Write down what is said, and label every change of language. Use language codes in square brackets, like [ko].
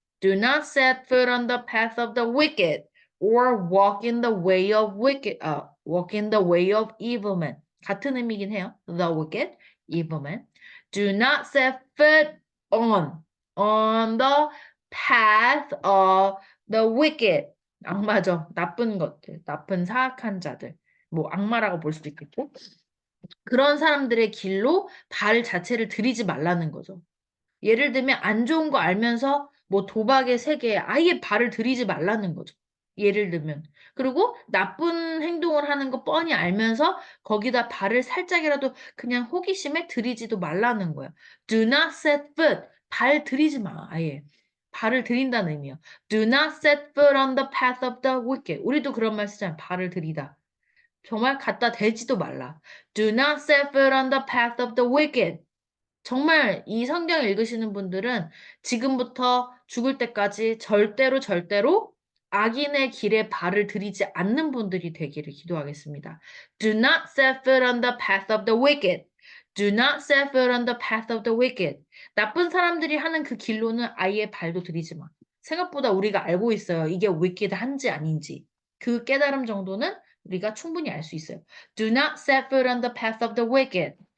[en] Do not set foot on the path of the wicked, or walk in the way of walk in the way of evil men. [ko] 같은 의미긴 해요. [en] The wicked, evil men. Do not set foot on the path of the wicked. [ko] 악마죠. 나쁜 것들, 나쁜 사악한 자들. 뭐 악마라고 볼 수도 있겠고 그런 사람들의 길로 발 자체를 들이지 말라는 거죠. 예를 들면 안 좋은 거 알면서 뭐 도박의 세계에 아예 발을 들이지 말라는 거죠. 예를 들면. 그리고 나쁜 행동을 하는 거 뻔히 알면서 거기다 발을 살짝이라도 그냥 호기심에 들이지도 말라는 거야. [en] Do not set foot. [ko] 발 들이지 마. 아예. 발을 들인다는 의미야. [en] Do not set foot on the path of the wicked. [ko] 우리도 그런 말 쓰잖아. 발을 들이다. 정말 갖다 대지도 말라. [en] Do not set foot on the path of the wicked. [ko] 정말 이 성경 읽으시는 분들은 지금부터 죽을 때까지 절대로 악인의 길에 발을 들이지 않는 분들이 되기를 기도하겠습니다. [en] Do not set foot on the path of the wicked. Do not set foot on the path of the wicked. [ko] 나쁜 사람들이 하는 그 길로는 아예 발도 들이지 마. 생각보다 우리가 알고 있어요. 이게 wicked한지 아닌지. 그 깨달음 정도는 우리가 충분히 알 수 있어요. [en] Do not set foot on the path of the wicked.